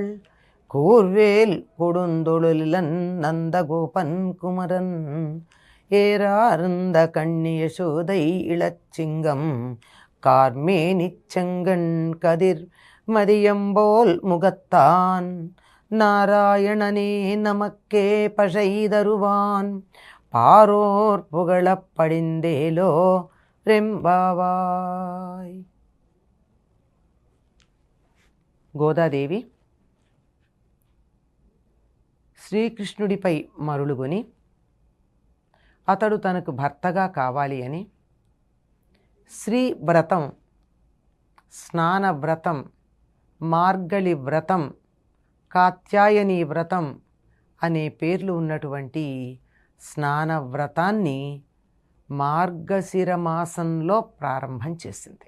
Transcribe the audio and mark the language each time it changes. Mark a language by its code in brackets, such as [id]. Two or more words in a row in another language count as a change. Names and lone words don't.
[ta] கூர்வேல் கொடுந்தொழிலன் நந்தகோபன் குமரன் ஏறார்ந்த கண்ணியசோதை இளச்சிங்கம் கார்மேனிச்செங்கண் கதிர் மதியம்போல் முகத்தான் நாராயணனே நமக்கே பஷைதருவான் பாரோர் புகழப் படிந்தேலோ రెంబావాయ్. [te] గోదాదేవి శ్రీకృష్ణుడిపై మరులుగొని అతడు తనకు భర్తగా కావాలి అని శ్రీ వ్రతం, స్నాన వ్రతం, మార్గళి వ్రతం, కాత్యాయని వ్రతం అనే పేర్లు ఉన్నటువంటి స్నాన వ్రతాన్ని మార్గశిర మాసంలో ప్రారంభం చేసింది.